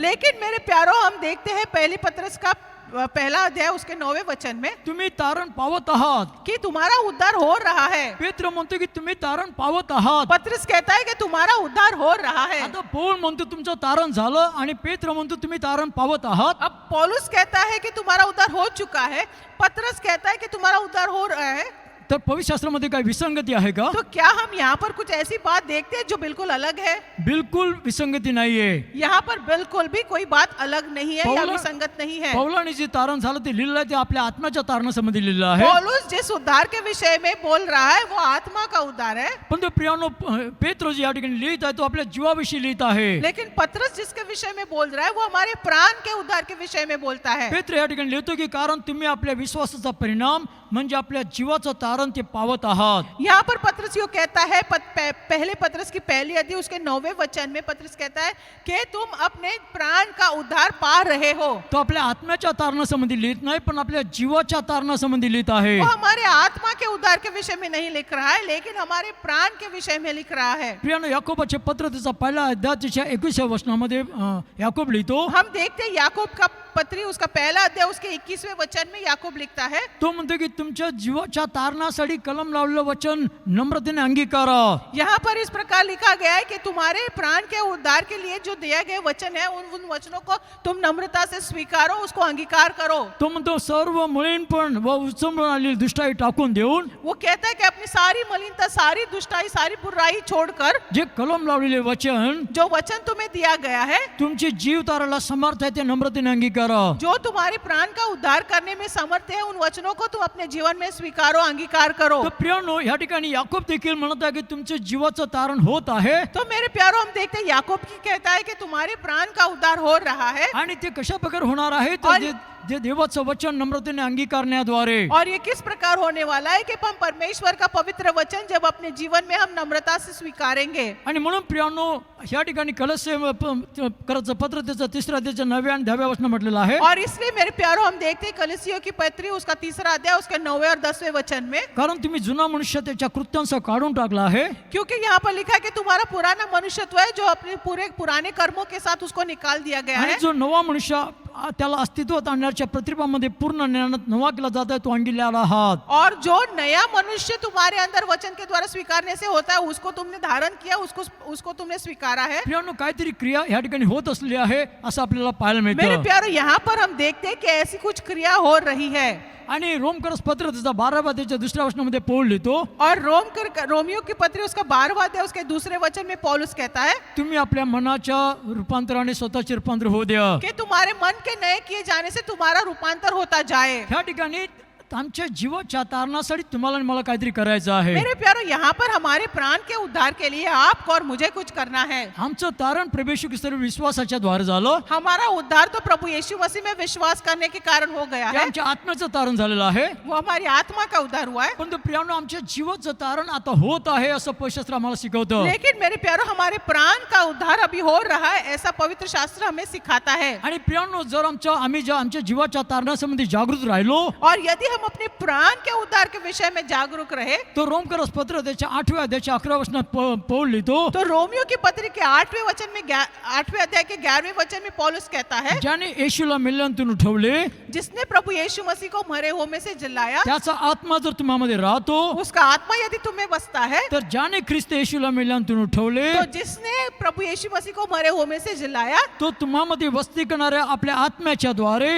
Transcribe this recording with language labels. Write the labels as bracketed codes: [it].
[hi] लेकिन मेरे प्यारो, हम देखते हैं पहली पत्रस का पहला अध्याय उसके 9वें वचन में [mr] तुम्ही तारण पावत आहात. [hi] कि तुम्हारा उद्धार हो रहा है। [mr] पेत्र म्हणतो की तुम्ही तारण पावत आहात. [hi] पत्रस कहता है कि तुम्हारा उद्धार हो रहा है। [mr] आता पौल म्हणतो तुमचं तारण झालं, आणि पेत्र म्हणतो तुम्ही तारण पावत आहात. [hi] अब पौलुस कहता है कि तुम्हारा उद्धार हो चुका है, पत्रस कहता है कि तुम्हारा उद्धार हो रहा है। [mr] तर पवित्रशास्त्रामध्ये काही विसंगती आहे का? [hi] तो क्या हम यहाँ पर कुछ ऐसी बात देखते हैं जो बिल्कुल अलग है? [mr] बिलकुल विसंगती नाहीये. [hi] यहाँ पर बिल्कुल भी कोई बात अलग नहीं है या [mr] पौला- [hi] विसंगत नहीं है। [mr] पौलाने जे तारण झालं ते लिहिलं आहे, ते आपल्या आत्म्याच्या तारणासंबंधी लिहिलं आहे. [hi] पौलुस जिस उद्धार के विषय में बोल रहा है वो आत्मा का उद्धार है, [mr] पण तो प्रियानो, पेत्र जे या ठिकाणी लिहित आहे तो आपल्या जीवाविषयी लिहित आहे. [hi] लेकिन पत्रस जिसके विषय में बोल रहा है वो हमारे प्राण के उद्धार के विषय में बोलता है। [mr] पेत्र या ठिकाणी लिहितो की कारण तुम्ही आपल्या विश्वासाचा परिणाम म्हणजे आपल्या जीवाचं तारण ते पावत आहात. [hi] यहाँ पर पत्रस यो कहता है, पहले पत्रस की पहली अध्याय उसके 9वें वचन में पत्रस कहता है कि तुम अपने प्राण का उद्धार पा रहे हो। [mr] तो आपल्या आत्म्याच्या तारणासंबंधी लिहित नाही, पण आपल्या जीवाच्या तारणासंबंधी लिहित आहे. [hi] वो हमारे आत्मा के उद्धार के विषय में नहीं लिख रहा है, लेकिन हमारे प्राण के विषय में लिख रहा है। [mr] प्रियानो, याकोबाचे पत्र त्याचा पहिला अध्याय त्याच्या 21व्या वचनामध्ये याकोब लिहितो, [hi] हम देखते हैं याकूब का पत्री उसका पहला अध्याय उसके 21वें वचन में याकूब लिखता है, [mr] तो म्हणतो की तुमच्या जीवाच्या तारणासाठी कलम लावलेलं वचन नम्रतेने अंगीकारा. [hi] यहाँ पर इस प्रकार लिखा गया है कि तुम्हारे प्राण के उद्धार के लिए जो दिया गए वचन है, उन वचनों को तुम नम्रता से स्वीकारो, उसको अंगीकार करो। [mr] तो म्हणतो सर्व मळीनपण व उचंबळून आलेली दुष्टाई टाकून देऊन, [hi] वो कहता है कि अपनी सारी मलिनता, सारी दुष्टाई, सारी बुराई छोड़कर [mr] जे कलम लावलेले वचन [hi] जो वचन तुम्हें दिया गया है, [mr] तुमची जीव ताराला समर्थ आहे ते नम्रतेने अंगीकारा. [hi] जो तुम्हारे प्राण का उद्धार करने में समर्थ है, उन वचनों को तुम अपने जीवन में स्वीकारो, अंगीकार करो। [mr] तर प्रियानो, या ठिकाणी याकोब देखील म्हणत आहे की तुमचे जीवाचं तारण होत आहे, [hi] तो मेरे प्यारो, हम देखते हैं याकूब की कहता है कि तुम्हारे प्राण का उद्धार हो रहा है, [mr] आणि ते कशा प्रकारे होणार आहे, तर [hi] और- [mr] जे देवाचं वचन नम्रतेने अंगीकारण्याद्वारे. [hi] और ये किस प्रकार होने वाला है कि हम परमेश्वर का पवित्र वचन जब अपने जीवन में हम नम्रता से स्वीकारेंगे। [mr] आणि म्हणून प्रियानो, या ठिकाणी कलस्य करायचं पत्र त्याचं 3 त्याच्या 9व्या आणि 10व्या वचन म्हटलेलं आहे. [hi] और इसलिए मेरे प्यारो, हम देखते हैं कलीसियों की पत्री उसका 3 अध्याय उसके 9वें और 10वें वचन में, [mr] कारण तुम्ही जुना मनुष्य त्याच्या कृत्यांसह काढून टाकला आहे, [hi] क्योंकि यहाँ पर लिखा है कि तुम्हारा पुराना मनुष्यत्व है जो अपने पूरे पुराने कर्मों के साथ उसको निकाल दिया गया [mr] आणि [hi] है, [mr] जो नवा मनुष्य त्याला अस्तित्वात आणण्याच्या प्रतिभामध्ये पूर्ण ज्ञानात नवा केला जात आहे, तो अंगीलेला आहात. [hi] और जो नया मनुष्य तुम्हारे अंदर वचन के द्वारा स्वीकारने से होता है, उसको तुमने धारण किया, उसको तुमने स्वीकारा है। [mr] प्रियानो, काहीतरी क्रिया या ठिकाणी होत असलेली आहे असं आपल्याला पाहायला [hi] मेरे [mr] मिळतं. [hi] प्यारो, यहाँ पर हम देखते हैं कि ऐसी कुछ क्रिया हो रही है। [mr] आणि रोमकरस पत्र त्याचा 12व्या त्याच्या 2ऱ्या वचनामध्ये पौल लिहितो, [hi] और रोमियो की पत्री उसका 12वां अध्याय उसके 2 वचन में पौलुस कहता है [mr] तुम्ही आपल्या मनाच्या रूपांतराने स्वतःचे रूपांतर होऊ द्या. [hi] कि तुम्हारे मन के नए किए जाने से तुम्हारा रूपांतर होता जाए। [mr] ह्या ठिकाणी आमच्या जीवाच्या तारणासाठी तुम्हाला आणि मला काहीतरी करायचं आहे. [hi] मेरे प्यारो, यहाँ पर हमारे प्राण के उद्धार के लिए आपको और मुझे कुछ करना है. [mr] आमचं तारण प्रभू येशू ख्रिस्तावर विश्वासाच्या द्वारे झालं. [hi] हमारा उद्धार तो प्रभु यीशु मसीह में विश्वास करने के कारण हो गया [mr] ते [hi] है. [mr] आमच्या आत्म्याचं तारण झालेलं आहे. [hi] वो हमारी आत्मा का उद्धार हुआ है. [mr] परंतु प्रियानो, आमच्या जीवाचं तारण आता होत आहे असं पवित्र आम्हाला शिकवतं. [hi] लेकिन मेरे प्यारो, हमारे प्राण का उद्धार अभी हो रहा है, ऐसा पवित्र शास्त्र हमें सिखाता है. [mr] आणि प्रियानो, जर आम्ही आमच्या जीवाच्या तारणासंबंधी जागृत राहिलो, [hi] और यदि हम अपने प्राण के उद्धार के विषय में जागरूक रहे, [mr] तो रोमकरस पत्र त्याच्या 8व्या अध्यायाच्या 11व्या वचनात पौल लिहितो, [hi] तो रोमियो की पत्री के 8वें वचन में 8वें अध्याय के 11वें वचन में पौलुस कहता है, [mr] ज्याने येशूला मेल्यांतून उठवले, [hi] जिसने प्रभु यीशु मसीह को मरे हुए में से जिलाया, [mr] त्याचा आत्मा जर तुम्हामध्ये राहतो, [hi] उसका आत्मा यदि तुम्हें बसता है, [mr] तर ज्याने ख्रिस्त येशूला मेल्यांतून उठवले, [hi] तो जिसने प्रभु यीशु मसीह को मरे हुए में से जिलाया, [mr] तो तुम्हामध्ये वस्ती करणाऱ्या आपल्या आत्म्याच्या द्वारे